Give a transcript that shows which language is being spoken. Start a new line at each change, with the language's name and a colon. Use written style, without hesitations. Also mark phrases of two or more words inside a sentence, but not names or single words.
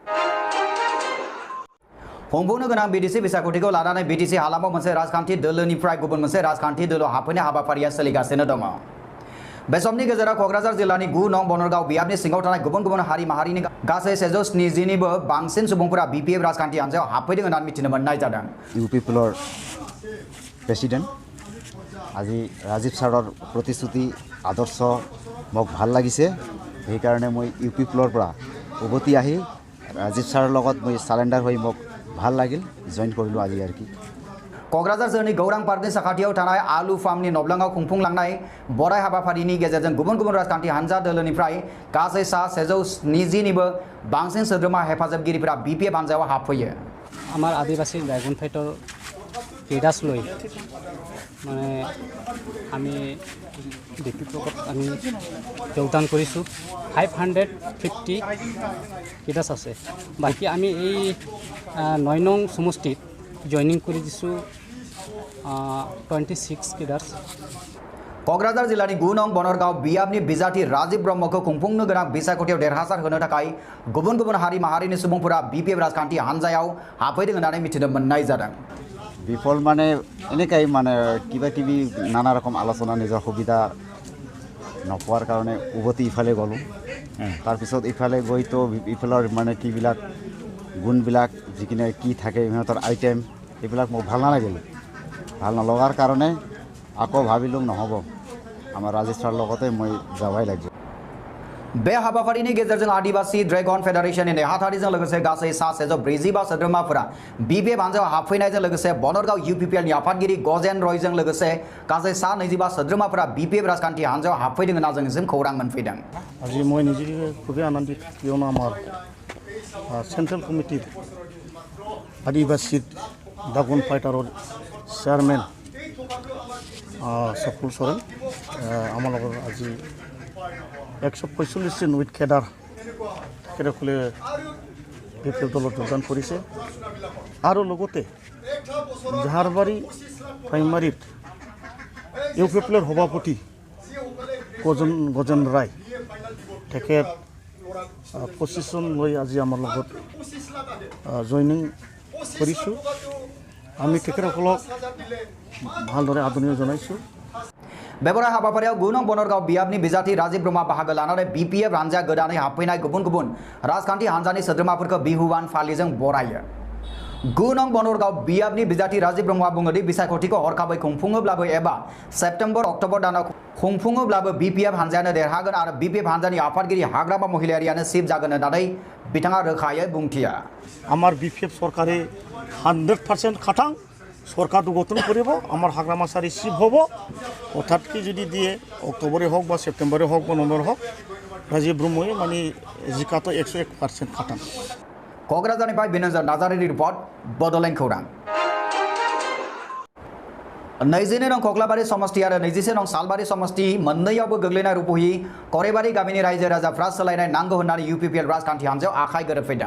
Bodo: खुंफुंनो गोनां BTC बिसायख'थिखौ लानानै BTC हालामाव मोनसे राजखान्थि दोलोनिफ्राय गुबुन मोनसे राजखान्थि दोलो हाबफैनाय हाबाफारिया सोलिगासिनो दङ। बे समनि गेजेराव क'क्राझार जिल्लानि 9 नं बनरगाव बियाबनि सिङाव थानाय गुबुन गुबुन हारि माहारिनि गासै 170निबो बांसिन सुबुंफोरा BPF राजखान्थि हान्जायाव हाबफैदों होननानै मिथिनो मोननाय जादों।
Assamese: UPPLৰ প্ৰেচিডেণ্ট আজি ৰাজীৱ ছাৰৰ প্ৰতিশ্ৰুতি আদৰ্শ মোক ভাল লাগিছে। সেইকাৰণে মই UPPLৰ পৰা উভতি আহি ৰাজীৱ ছাৰৰ লগত মই সাৰেণ্ডাৰ হৈ মোক ভাল লাগিল, জইন কৰিলোঁ আজি আৰু কি।
Bodo: क'क्राझार सोहोरनि गौरां पार्कनि साखाथियाव थानाय आलु फार्मनि नब्लाङाव खुंफुंलांनाय बराय हाबाफारिनि गेजेरजों गुबुन गुबुन राजखान्थि हान्जा दोलोनिफ्राय गासै सा 170निबो बांसिन सोद्रोमा हेफाजाबगिरिफोरा BPF हान्जायाव हाबफैयो।
Assamese: আমাৰ আদিবাসী ড্ৰাগন ফাইটৰ কেইডাছ লৈ মানে আমি ব্যক্তিগত আমি যোগদান কৰিছোঁ 550 কেডাছ আছে বাকী আমি এই 9 নং সমষ্টিত জইনিং কৰি দিছোঁ 26 केडार्स
Bodo: क'क्राझार जिल्लानि 9 नं बनरगाव बियाबनि बिजाथि राजीव ब्रह्मखौ खुंफुंनो गोनां बिसायख'थियाव देरहासार होनो थाखाय गुबुन गुबुन हारि माहारिनि सुबुंफोरा बिपिएफ राजखान्थि हान्जायाव हाबफैदों होननानै मिथिनो मोननाय जादों।
Assamese: বিফল মানে এনেকাই মানে কিবা কিবি নানা রকম আলোচনা নিজৰ সুবিধা নপোৱাৰ কাৰণে উভতি ইফালে গ'লোঁ তাৰপিছত ইফালে গৈ তো ইফালৰ মানে কিবিলাক গুণবিলাক যিখিনি কি থাকে সিহঁতৰ আইটেম এইবিলাক মোক ভাল নালাগিল ভাল নলগাৰ কাৰণে আকৌ ভাবিলোঁ নহ'ব আমাৰ ৰাজেশ্বৰ লগতে মই যাবই লাগিব।
Bodo: बे हाबाफारिनि गेजेरजों आदिवासी ड्रेगन फेडारेशननि नेहाथारिजों लोगोसे गासै सा 145 सोद्रोमाफोरा बिपिएफ हान्जायाव हाबफैनायजों लोगोसे बनरगाव इउपिपिएलनि आफादगिरि गजेन रयजों लोगोसे गासै सा 25 सोद्रोमाफोरा बिपिएफ राजखान्थि हान्जायाव हाबफैदों होनना जोंनिसिम खौरां मोनफैदों।
Assamese: আজি মই নিজে খুবই আনন্দিত কিয়নো আমার
English: central committee
Assamese: আদিবাসী ড্রাগন ফাইটারের চেয়ারম্যান সফল সরেন আমার আজি 145 জন
English: with cadre
Assamese: তেখেতসকলে বিপিএফ দলত যোগদান কৰিছে আৰু লগতে জাহাৰবাৰী প্ৰাইমাৰীত ইউপিপিএলৰ সভাপতি গজেন ৰায় তেখেত 25 জন লৈ আজি আমাৰ লগত জইনিং কৰিছোঁ আমি তেখেতসকলক ভালদৰে আদৰণি জনাইছোঁ।
Bodo: बेबराय हाबाफारियाव 9 नं बनरगाव बियाबनि बिजाथि राजीव ब्रह्मा बाहागो लानानै बिपिएफ हान्जाया गोदानै हाबफैनाय गुबुन गुबुन राजखान्थि हान्जानि सोद्रोमाफोरखौ बिहुवान फालिजों बरायो। 9 नं बनरगाव बियाबनि बिजाथि राजीव ब्रह्मा बुङो दि बिसायख'थिखौ हरखाबै खुंफुङोब्लाबो एबा सेप्तेम्बर अक्ट'बर दानाव खुंफुङोब्लाबो बिपिएफ हान्जायानो देरहागोन आरो बिपिएफ हान्जानि आफादगिरि हाग्रामा महिलारियानो सिफ जागोन होननानै बिथाङा रोखायै बुंथिया।
Assamese: আমাৰ বিপিএফ চৰকাৰে 100% খাটাং সরকার গঠন করব আমার হাগ্রামাচারি চিফ হব অর্থাৎ কি যদি দিয়ে অক্টোবরে হোক বা সেপ্টেম্বরে হোক বা নভেম্বর হোক রাজীব ব্রহ্মই মানে জিকাতো 101% খাটাং।
Bodo: क'क्राझारनिफ्राय बिनोजर नार्जारिनि रिपर्ट बड'लेण्ड खौरां। 22 नं खख्लाबारि समष्टि आरो 24 नं सालबारि समष्टि मोननैयावबो गोग्लैनाय रुपहि करेबारि गामिनि रायजो राजाफ्रा सोलायनाय नांगौ होननानै इउपिपिएल राजखान्थि हान्जायाव आखाइ गोरोबफैदों।